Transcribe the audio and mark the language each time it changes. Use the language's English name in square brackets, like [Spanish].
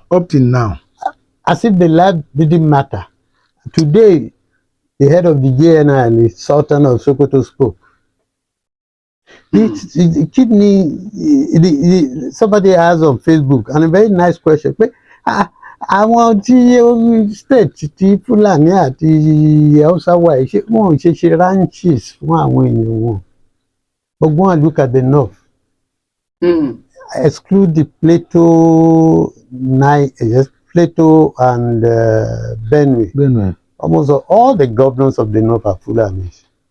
[English] Up till now. As if the life didn't matter. Today, the head of the JNI and the Sultan of Sokoto spoke. The kidney, somebody asked on Facebook, and a very nice question. [Yoruba] Àwọn tí state tí Fúlàní àti Hausa wà ṣé wọn ò ṣe ranches fún àwọn èèyàn wọn. [English] But go and look at the north. Exclude the Plateau and Benue. Almost all the governors of the north are Fulanis.